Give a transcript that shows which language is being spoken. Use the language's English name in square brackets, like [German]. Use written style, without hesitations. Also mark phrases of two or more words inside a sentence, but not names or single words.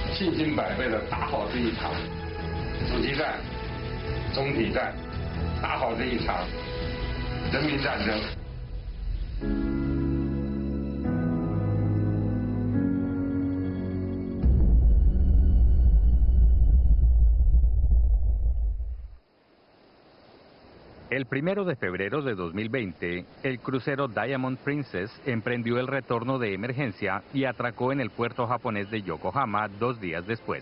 [Chinese] 信心百倍的打好这一场阻击战、中体战，打好这一场人民战争。 [Spanish] El 1 de febrero de 2020, el crucero Diamond Princess emprendió el retorno de emergencia y atracó en el puerto japonés de Yokohama 2 días después.